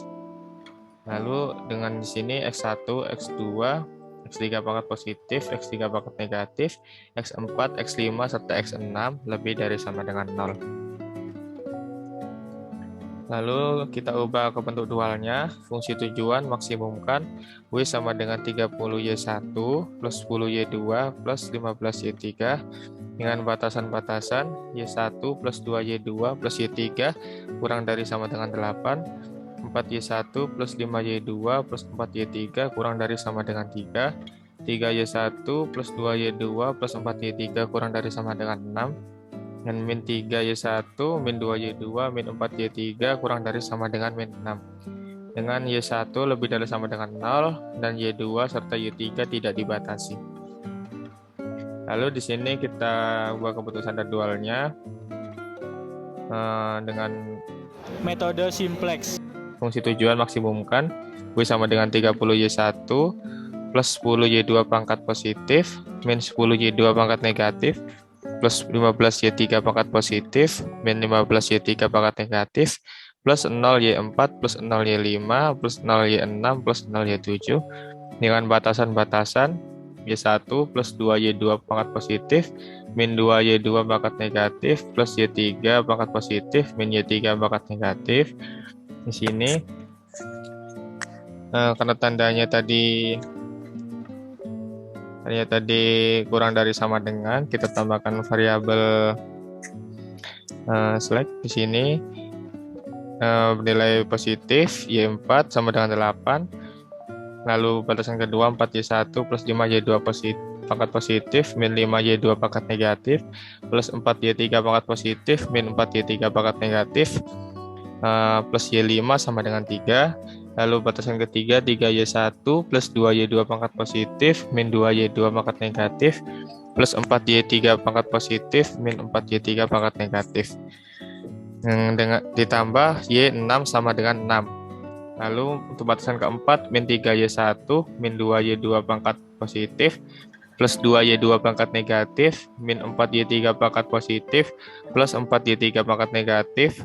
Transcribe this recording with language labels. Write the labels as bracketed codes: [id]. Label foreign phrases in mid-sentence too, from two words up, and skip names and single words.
[id] Lalu dengan di sini x1, x2, x3 pangkat positif, x3 pangkat negatif, x4, x5 serta x6 lebih dari sama dengan 0. Lalu kita ubah ke bentuk dualnya. Fungsi tujuan maksimumkan W sama dengan 30Y1 plus 10Y2 plus 15Y3 dengan batasan-batasan Y1 plus 2Y2 plus Y3 kurang dari sama dengan 8, 4Y1 plus 5Y2 plus 4Y3 kurang dari sama dengan 3, 3Y1 plus 2Y2 plus 4Y3 kurang dari sama dengan 6, dan min 3Y1, min 2Y2, min 4Y3 kurang dari sama dengan min 6. Dengan Y1 lebih dari sama dengan 0 dan Y2 serta Y3 tidak dibatasi. Lalu di sini kita buat keputusan dualnya dengan metode simplex. Fungsi tujuan maksimumkan W sama dengan 30Y1 plus 10Y2 pangkat positif min 10Y2 pangkat negatif plus 15Y3 pangkat positif min 15Y3 pangkat negatif plus 0Y4 plus 0Y5 plus 0Y6 plus 0Y7 dengan batasan-batasan Y1 plus 2Y2 pangkat positif min 2Y2 pangkat negatif plus Y3 pangkat positif min Y3 pangkat negatif. Di sini karena tandanya tadi kurang dari sama dengan, kita tambahkan variabel select di sini bernilai positif Y4 sama dengan 8. Lalu batasan kedua 4Y1 plus 5Y2 pangkat positif min 5Y2 pangkat negatif plus 4Y3 pangkat positif min 4Y3 pangkat negatif plus Y5 sama dengan 3. Lalu batasan ketiga 3Y1 plus 2Y2 pangkat positif min 2Y2 pangkat negatif plus 4Y3 pangkat positif min 4Y3 pangkat negatif. Dengan ditambah Y6 sama dengan 6. Lalu untuk batasan keempat min 3Y1 min 2Y2 pangkat positif plus 2Y2 pangkat negatif min 4Y3 pangkat positif plus 4Y3 pangkat negatif.